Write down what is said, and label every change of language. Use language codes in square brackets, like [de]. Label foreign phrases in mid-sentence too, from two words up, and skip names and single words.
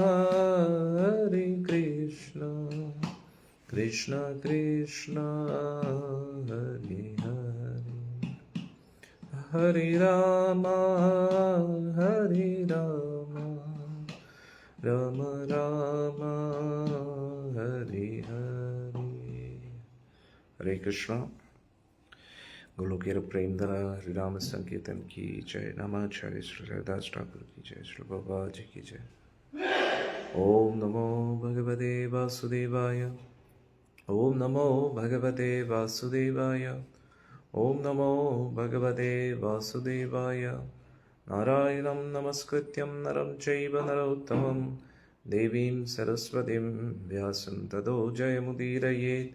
[sa] कृष्ण कृष्ण हरे हरे हरे राम राम राम हरे हरे हरे कृष्ण। [hi] गोलोकिया प्रेमधरा हरि राम संकीर्तन की जय। नमाचार्य श्री हरिदास ठाकुर की जय। श्री बाबा जी की जय। [sa] ओम नमो भगवते वासुदेवाय ओम नमो भगवते वासुदेवाय ओम नमो भगवते वासुदेवाय नारायणं नमस्कृत्यं नरं चैव नरोत्तमं देवीं सरस्वतीं व्यासं ततो जयमुदीरयेत्।